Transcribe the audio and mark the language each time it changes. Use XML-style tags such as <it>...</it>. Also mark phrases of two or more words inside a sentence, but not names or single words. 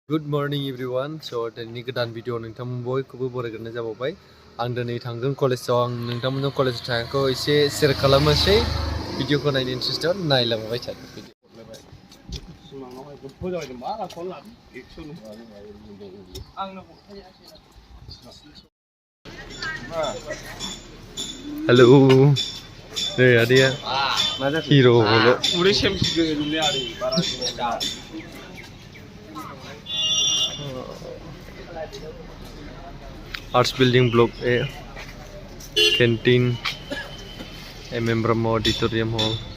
<en>Good morning everyone.</en> <brx>So दिनैनि गोदान भिडिअ नोंथांमोन बयखौबो बरायग्रोनाय जाबावबाय। आं दिनै थांगोन कलेजाव आं नोंथांमोनजों कलेज थांनायखौ एसे शेयार खालामनोसै। भिडिअखौ नायनो इन्टारेस्टेड नायलांबाय था।</brx> <en>Hello. Hey Adia. Hero bolo. Arts building block A, canteen, MM auditorium hall.</en>